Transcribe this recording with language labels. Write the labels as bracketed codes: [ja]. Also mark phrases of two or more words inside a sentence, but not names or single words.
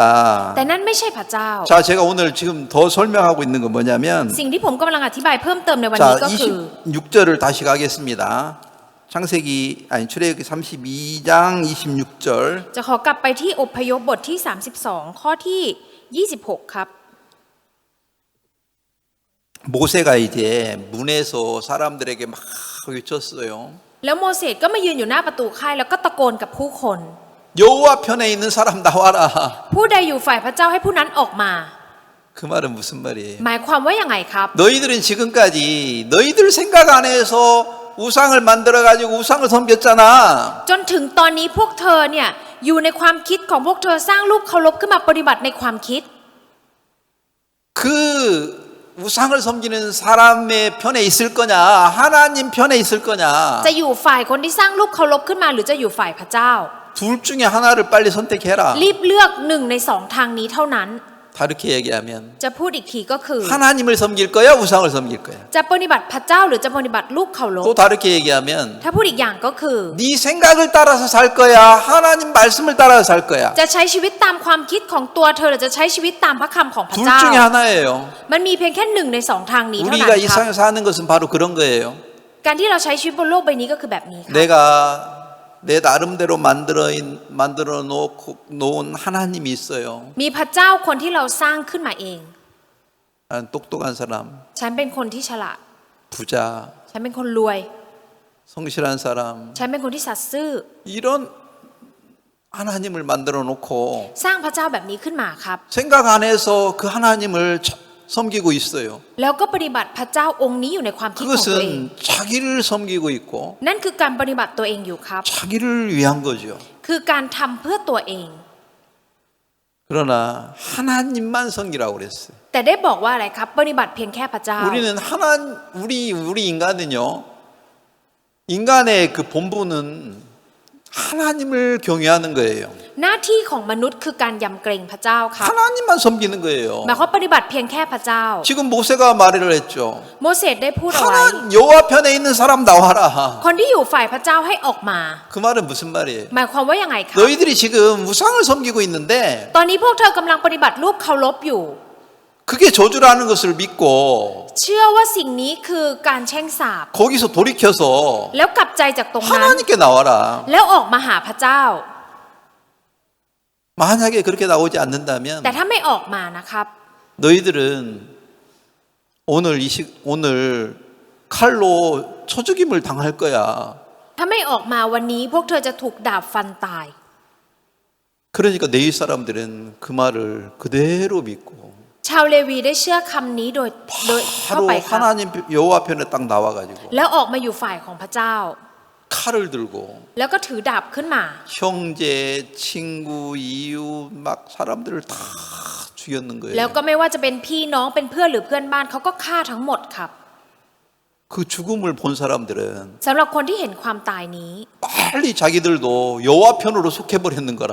[th] แต่นั่นไม่ใช่พระเจ้า [ko] 자, 제가 오늘 지금 더 설명하고 있는 건 뭐냐면 [th] สิ่งที่ผมกำลังอธิบายเพิ่มเติมในวันนี้ [ko] 자, [th] ก็คือ [ko] 26절을 다시 가겠습니다. 창세기 아니 출애굽기 32장 26절. [th] จะขอกลับไปที่อพยพบทที่ 32 ข้อที่ 26 ครับ [ko] 모세가 이제 문에서 사람들에게 막 외쳤어요. [th] แล้วโมเสสก็มายืนอยู่หน้าประตูค่ายแล้วก็ตะโกนกับผู้คน [ko] 여호와 편에 있는 사람 나와라. [th] ผู้ใดอยู่ฝ่ายพระเจ้าให้ผู้นั้นออกมา [ko] 그 말은 무슨 말이에요? [th] หมายความว่าอย่างไงครับ [ko] 너희들은 지금까지 너희들 생각 안에서 우상을 만들어 가지고 우상을 섬겼잖아. [th] จนถึงตอนนี้พวกเธอเนี่ยอยู่ในความคิดของพวกเธอสร้างรูปเคารพขึ้นมาปฏิบัติในความคิด [ko] 그 우상을 섬기는 사람의 편에 있을 거냐, 하나님 편에 있을 거냐. [th] จะอยู่ฝ่ายคนที่สร้างรูปเคารพขึ้นมาหรือจะอยู่ฝ่ายพระเจ้า [ko] 둘 중에 하나를 빨리 선택해라. [th] รีบเลือก1 ใน 2 ทางนี้เท่านั้น [ko] 다르게 얘기하면 [th] จะพูดอีกทีก็คือ [ko] 하나님을 섬길 거야, 우상을 섬길 거야. [th] จะปฏิบัติพระเจ้าหรือจะปฏิบัติรูปเคารพ [ko] 또 다르게 얘기하면 [th] ถ้าพูดอีกอย่างก็คือ [ko] 네 생각을 따라서 살 거야, 하나님 말씀을 따라서 살 거야. [th] จะใช้ชีวิตตามความคิดของตัวเธอหรือจะใช้ชีวิตตามพระคำของพระ [ko] 둘 [th] เจ้า [ko] 중에 하나예요. [th] มันมีเพียงแค่1 ใน 2 ทางนี้เท่านั้น [ko] 우리가 이 [th] ครับ [ko] 세상에 사는 것은 바로 그런 거예요. [th] การที่เราใช้ชีวิตบนโลกใบนี้ก็คือแบบนี้ครับ [ko] 내가 내 나름대로 만들어 놓은 하나님이 있어요. [th] มีพระเจ้าคนที่เราสร้างขึ้นมาเอง [ko] 난 똑똑한 사람, [th] ฉันเป็นคนที่ฉลาด [ko] 부자, [th] ฉันเป็นคนรวย [ko] 성실한 사람. [th] ฉันเป็นคนที่สัตย์ซื่อ [ko] 이런 하나님을 만들어 놓고 [th] สร้างพระเจ้าแบบนี้ขึ้นมาครับ [ko] 생각 안에서 그 하나님을 섬기고 있어요. [th] แล้วก็ปฏิบัติพระเจ้าองค์นี้อยู่ในความคิดของตัวเอง [ko] 그것은 자기를 섬기고 있고 [th] นั่นคือการปฏิบัติตัวเองอยู่ครับ [ko] 자기를 위한 거죠. [th] คือการทำเพื่อตัวเอง [ko] 그러나 하나님만 섬기라고 그랬어요. [th] แต่ได้บอกว่าอะไรครับ ปฏิบัติเพียงแค่พระเจ้า [ko] 우리 인간은요, 인간의 그 본분은 하나님을 경외하는 거예요. [th] หน้าที่ของมนุษย์คือการยำเกรงพระเจ้าครับ [ko] 하나님만 섬기는 거예요. [th] หมายความปฏิบัติเพียงแค่พระเจ้า [ko] 지금 모세가 말을 했죠. [th] โมเสสได้พูดเอาไว้ [ko] 여호와 편에 있는 사람 나와라. [th] คนที่อยู่ฝ่ายพระเจ้าให้ออกมา [ko] 그 말은 무슨 말이에요? [th] หมายความว่ายังไงครับ [ko] 너희들이 지금 우상을 섬기고 있는데 [th] ตอนนี้พวกเธอกำลังปฏิบัติรูปเคารพอยู่ [ko] 그게 저주라는 것을 믿고 [th] เชื่อว่าสิ่งนี้คือการแช่งสาป [ko] 거기서 돌이켜서 [th] แล้วกลับใจจากตรงนั้น [ko] 하나님께 나와라. [th] แล้วออกมาหาพระเจ้า [ko] 만약에 그렇게 나오지 않는다면 [th] แต่ถ้าไม่ออกมานะครับ [ko] 너희들은 오늘 칼로 쳐 죽임을 당할 거야. [th] ถ้าไม่ออกมาวันนี้พวกเธอจะถูกดาบฟันตาย [ko] 그러니까 레위 사람들은 그 말을 그대로 믿고 [th] ชาวเลวีได้เชื่อคำนี้โดยเข้า [ko] 바로 [th] ไปครับ [ko] 하나님 여호와 편에 딱 나와가지고 [th] แล้วออกมาอยู่ฝ่ายของพระเจ้า [ko] 칼을 들고 [th] แล้วก็ถือดาบขึ้นมา [ko] 형제, 친구, 이웃 막 사람들을 다 죽였는 [th] แล้ว [ko] 거예요. [th] ก็ไม่ว่าจะเป็นพี่น้องเป็นเพื่อนหรือเพื่อนบ้านเขาก็ฆ่าทั้งหมดครับ [ko] 그 죽음을 본 사람들은 [th] สำหรับคนที่เห็นความตายนี้ [ko] 빨리 자기들도 여호와 편으로 속해버리는 거라.